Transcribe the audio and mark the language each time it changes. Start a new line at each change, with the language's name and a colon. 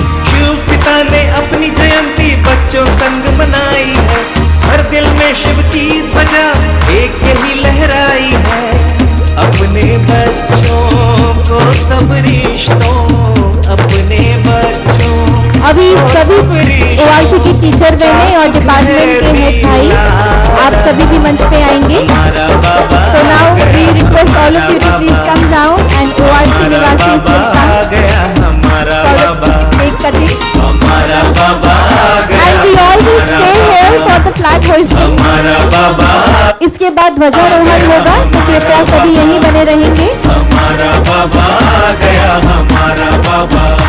Hindi: शिव पिता ने अपनी जयंती बच्चों संग मनाई है, हर दिल में शिव की ध्वजा एक यही लहराई है। अपने बच्चों को सब रिश्तों, अपने बच्चों अभी सभी ORC की टीचर बहनें और डिपार्टमेंट के हेड भाई आप सभी भी मंच पे आएंगे।
English: So now we request all of you to please come down and ORC निवासीज will come for the cake cutting. And we all will stay here for the flag hoisting.
Hindi: इसके बाद ध्वजारोहण होगा, तो कृपया सभी यहीं बने रहेंगे। हमारा बाबा आ गया, हमारा बाबा।